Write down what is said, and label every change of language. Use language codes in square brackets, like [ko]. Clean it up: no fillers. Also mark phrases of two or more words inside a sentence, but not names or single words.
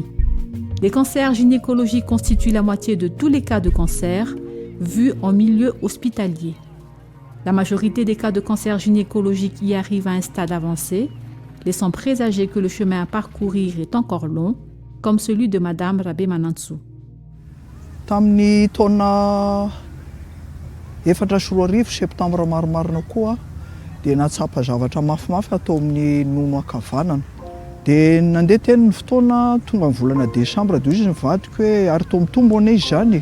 [fr] Les cancers gynécologiques constituent la moitié de tous les cas de cancer vus en milieu hospitalier. La majorité des cas de cancer gynécologique y arrivent à un stade avancé, laissant présager que le chemin à parcourir est encore long, comme celui de Madame Rabé Manantsou. [mg] Tamin'ny taona 4 septambra marimarina koa dia natsapa zavatra mafimafy atao amin'ny nono ankavanana. Dia nandeha teny ny fotoana tonga ny volana desambra dia izy nivadika hoe ary tao mitombo ane izy zany.